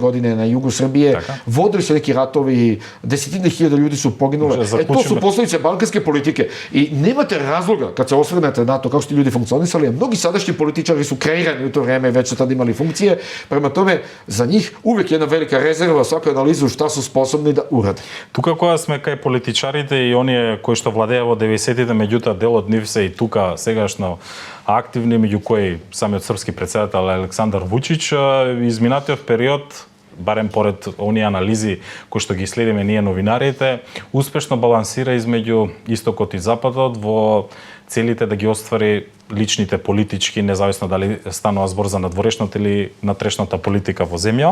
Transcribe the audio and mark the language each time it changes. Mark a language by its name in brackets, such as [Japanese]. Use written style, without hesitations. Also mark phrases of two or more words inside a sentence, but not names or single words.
[Bosnian] godine na jugu Srbije, vodili su neki ratovi, desetine hiljada ljudi su poginule. To su posljedice balkanske politike i nemate razloga kad se osvrnete na to kako su ti ljudi funkcionisali, a mnogi sadašnji političari su kreirani u to vreme, već su tada imali funkcije, prema tome za njih uvijek jedna velika rezerva svaku analizu šta su sposobni da urade. [Macedonian] Тука кога сме кај политичарите и оние кои што владеа во 90-тите, меѓутоа дел од нив се и тука сегашно активни, меѓу кои самиот српски претседател Александар Вучич, изминатиот период, барем поред оние анализи кои што ги следиме ние новинарите, успешно балансира измеѓу истокот и западот во целите да ги оствари личните политички, независно дали станува збор за надворешната или натрешната политика во земја.